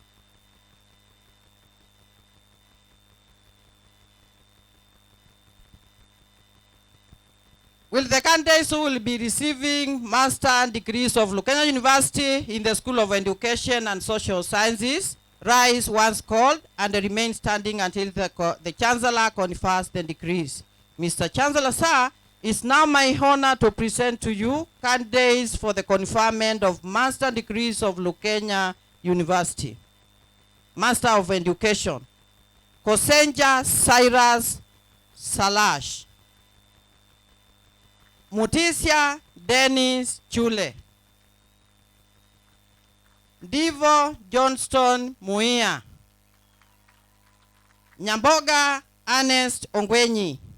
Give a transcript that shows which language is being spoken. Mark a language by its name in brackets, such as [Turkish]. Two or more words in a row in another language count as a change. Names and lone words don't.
[English] Will the candidates who will be receiving master degrees of Lukenya University in the School of Education and Social Sciences rise once called and remain standing until the Chancellor confers the degrees? Mr. Chancellor, sir, it's now my honor to present to you candidates for the conferment of master degrees of Lukenya University. Master of Education, Kosenja Cyrus Salash. Mutisia Dennis Chule. Divo Johnston Muia. Nyamboga Ernest Ongwenyi.